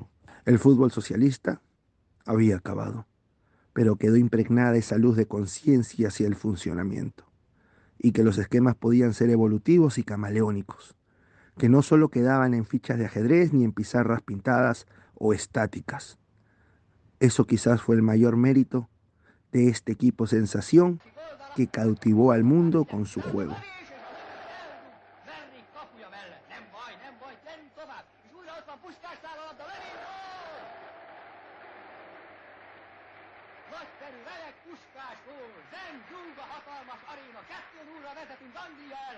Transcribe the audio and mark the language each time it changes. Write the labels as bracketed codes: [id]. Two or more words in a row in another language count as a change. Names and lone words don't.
[es] El fútbol socialista había acabado, pero quedó impregnada esa luz de conciencia hacia el funcionamiento, y que los esquemas podían ser evolutivos y camaleónicos, que no solo quedaban en fichas de ajedrez ni en pizarras pintadas o estáticas. Eso quizás fue el mayor mérito de este equipo sensación que cautivó al mundo con su juego. [hu] Nagyszerű remek Puskásról, zeng, zsúg a hatalmas aréna, 2-0-ra vezetünk Anglia ellen.